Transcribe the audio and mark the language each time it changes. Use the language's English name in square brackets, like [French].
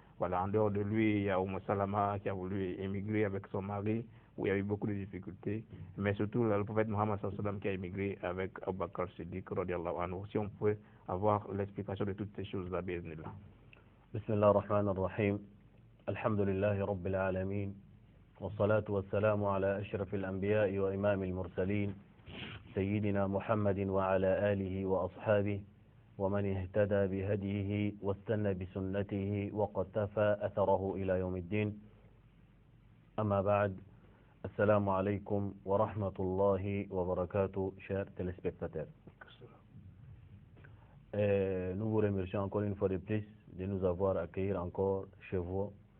[French] Voilà, en dehors de lui, il y a Salama qui a voulu émigrer avec son mari, où il y a eu beaucoup de difficultés, mais surtout le prophète Mohammed sallallahu alayhi wa sallam qui a émigré avec Abu Bakr Siddiq radiyallahu anhu. Si on pouvait avoir l'explication de toutes ces choses-là, bienvenue là. [Arabic] Bismillah ar-Rahman ar-Rahim. Alhamdulillahi Rabbil Alameen. والصلاة والسلام على أشرف الأنبياء وإمام المرسلين سيدنا محمد وعلى آله وأصحابه ومن اهتدى بهديه واستنى بسنته وقتفى أثره إلى يوم الدين. أما بعد, السلام عليكم ورحمة الله وبركاته, [French] chers téléspectateurs. Nous vous remercions encore une fois de plus de nous avoir accueillis encore chez vous.